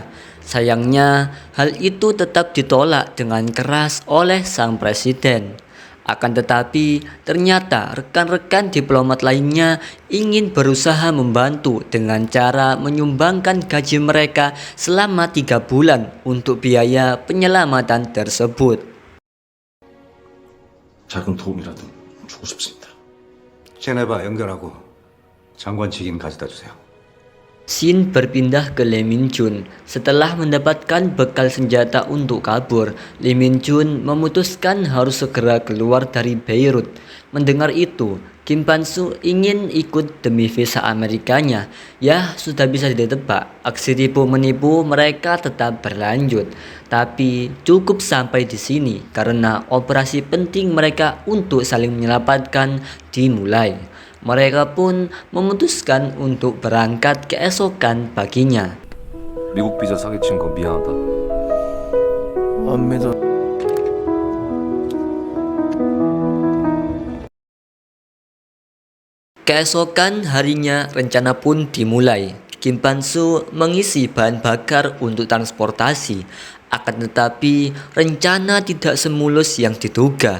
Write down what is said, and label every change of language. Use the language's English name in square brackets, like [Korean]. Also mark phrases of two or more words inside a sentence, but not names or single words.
[Indonesian] Sayangnya, hal itu tetap ditolak dengan keras oleh sang presiden. Akan tetapi, ternyata rekan-rekan diplomat lainnya ingin berusaha membantu dengan cara menyumbangkan gaji mereka selama 3 bulan untuk biaya penyelamatan tersebut. [Korean] 작은 도움이라도 주고 싶습니다. 제네바 연결하고 장관 직인 가져다 주세요. [Indonesian] Shin berpindah ke Lee Min-jun. Setelah mendapatkan bekal senjata untuk kabur, Lee Min-jun memutuskan harus segera keluar dari Beirut. Mendengar itu, Kim Pan-soo ingin ikut demi visa Amerikanya. Ya, sudah bisa ditebak, aksi tipu-menipu mereka tetap berlanjut. Tapi cukup sampai di sini karena operasi penting mereka untuk saling menyelamatkan dimulai. Mereka pun memutuskan untuk berangkat keesokan paginya. [Korean] 미국 비자 사기친 거 미안하다. 안 믿어. [Indonesian] Keesokan harinya rencana pun dimulai. Kim Pan-soo mengisi bahan bakar untuk transportasi. Akan tetapi rencana tidak semulus yang diduga.